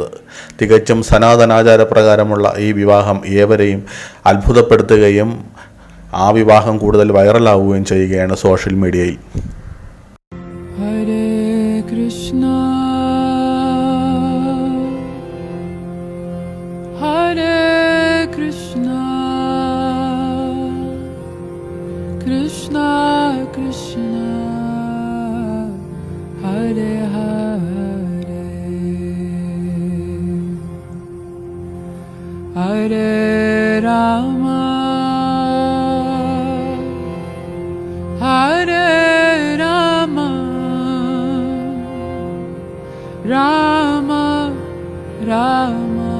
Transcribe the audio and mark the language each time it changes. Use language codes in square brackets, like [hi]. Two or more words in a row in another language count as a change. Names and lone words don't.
[ml] തികച്ചും സനാതനാചാരപ്രകാരമുള്ള ഈ വിവാഹം ഏവരെയും അത്ഭുതപ്പെടുത്തുകയും ആ വിവാഹം കൂടുതൽ വൈറലാവുകയും ചെയ്യുകയാണ് [en] social media. [sa] ഹരേ കൃഷ്ണ ഹരേ കൃഷ്ണ കൃഷ്ണ കൃഷ്ണ ഹരേ ഹരേ ഹരേ രാമ ഹരേ രാമ രാമ രാമ